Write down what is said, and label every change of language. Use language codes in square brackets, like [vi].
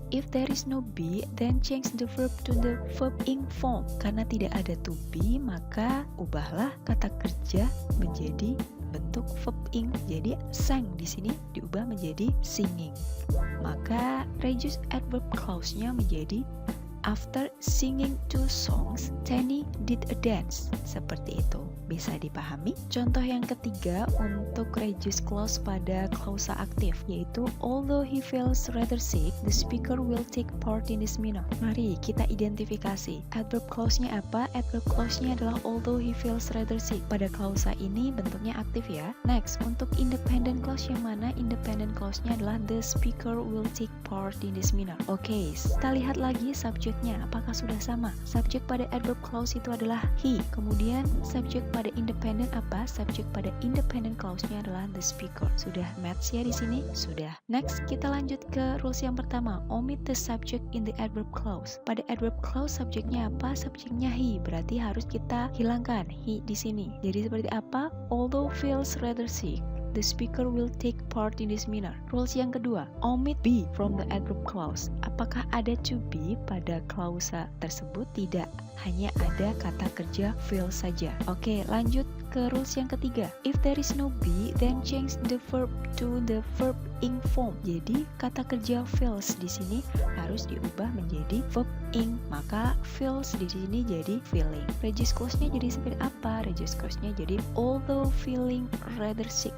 [en] If there is no be, then change the verb to the verb ing form. [id] Karena tidak ada to be, maka ubahlah kata kerja menjadi bentuk verb ing. Jadi sang di sini diubah menjadi singing. Maka reduce adverb clause-nya menjadi [en] after singing 2 songs, Tenny did a dance. [id] Seperti itu. Bisa dipahami? Contoh yang ketiga untuk reduce clause pada klausa aktif, yaitu [en] although he feels rather sick, the speaker will take part in this seminar. [id] Mari kita identifikasi. Adverb clause-nya apa? Adverb clause-nya adalah [en] although he feels rather sick. [id] Pada klausa ini bentuknya aktif ya. Next, untuk independent clause yang mana? Independent clause-nya adalah [en] the speaker will take part in this seminar. [id] Oke, kita lihat lagi subjeknya. Apakah sudah sama? Subjek pada adverb clause itu adalah he. Kemudian subjek pada independent apa? Subjek pada independent clause-nya adalah the speaker. Sudah match ya di sini? Sudah. Next, kita lanjut ke rules yang pertama. [en] Omit the subject in the adverb clause. [id] Pada adverb clause subjeknya apa? Subjeknya he. Berarti harus kita hilangkan he di sini. Jadi seperti apa? [en] Although feels rather sick, the speaker will take part in this seminar. [id] Rules yang kedua, [en] omit be from the adverb clause. [id] Apakah ada to be pada klausa tersebut? Tidak, hanya ada kata kerja feel saja. Oke, lanjut ke rules yang ketiga. [en] If there is no be, then change the verb to the verb ing form. [id] Jadi kata kerja feels di sini harus diubah menjadi verb ing. Maka feels di sini jadi feeling. Reduce clause-nya jadi seperti apa? Reduce clause-nya jadi [en] although feeling rather sick.